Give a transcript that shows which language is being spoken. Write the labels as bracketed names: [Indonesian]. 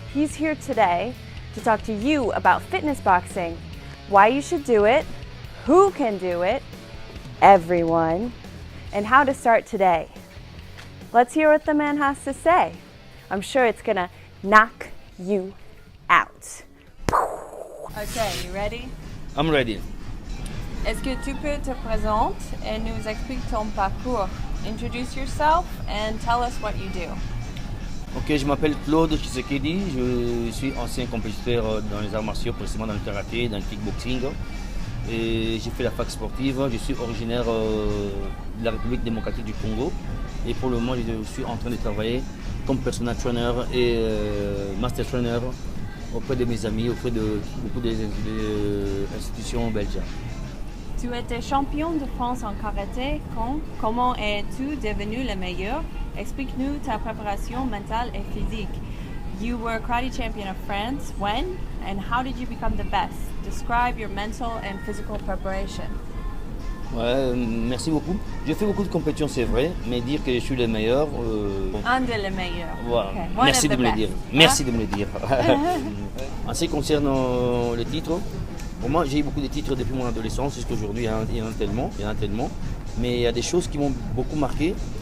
[English] He's here today to talk to you about fitness boxing, why you should do it, who can do it, everyone, and how to start today. Let's hear what the man has to say. I'm sure it's gonna knock you out. Okay, you ready? I'm ready. [French] Est-ce que tu peux te présenter et nous expliquer ton parcours? [English] Introduce yourself and tell us what you do. [French] Ok, je m'appelle Claude Tshisekedi, je suis ancien compétiteur dans les arts martiaux, précisément dans le karaté, dans le kickboxing. Et j'ai fait la fac sportive, je suis originaire de la République démocratique du Congo. Et pour le moment, je suis en train de travailler comme personal trainer et master trainer auprès de mes amis, auprès de beaucoup d'institutions belges. Tu étais champion de France en karaté. Comment es-tu devenu le meilleur? Explique-nous ta préparation mentale et physique. [English] You were karate champion of France. When and how did you become the best? Describe your mental and physical preparation. [French] Ouais, merci beaucoup. Je fais beaucoup de compétitions, c'est vrai, mais dire que je suis le meilleur. Un de les meilleurs. Voilà. [English] Okay. [French] Merci de me le dire. Merci de me le dire. En ce qui concerne le titre, pour moi, j'ai eu beaucoup de titres depuis mon adolescence jusqu'à aujourd'hui. Il y en a tellement. Mais il y a des choses qui m'ont beaucoup marqué.